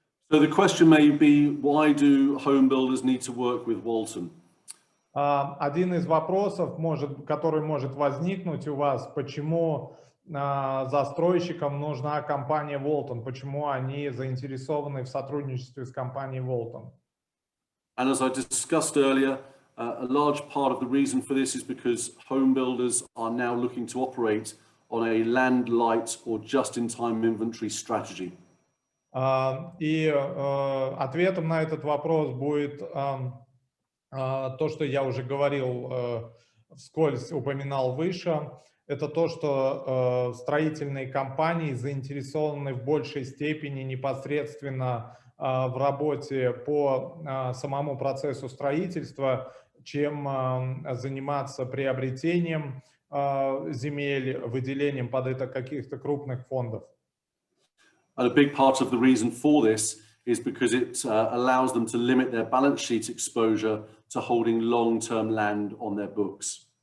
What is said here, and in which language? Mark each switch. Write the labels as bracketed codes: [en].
[en] So the question may be, why do home builders need to work with Walton? [ru] Один из вопросов, который может возникнуть у вас, почему застройщикам нужна компания Walton, почему они заинтересованы в сотрудничестве с компанией Walton? [en] And as I discussed earlier, a large part of the reason for this is because home builders are now looking to operate on a land light or just-in-time inventory strategy. [ru] И ответом на этот вопрос будет то, что я уже говорил, вскользь упоминал выше, это то, что строительные компании заинтересованы в большей степени непосредственно в работе по самому процессу строительства, чем заниматься приобретением земель, выделением под это каких-то крупных фондов. [en] And a big part of the reason for this is because it allows them to limit their balance sheet exposure to holding long-term land on their books.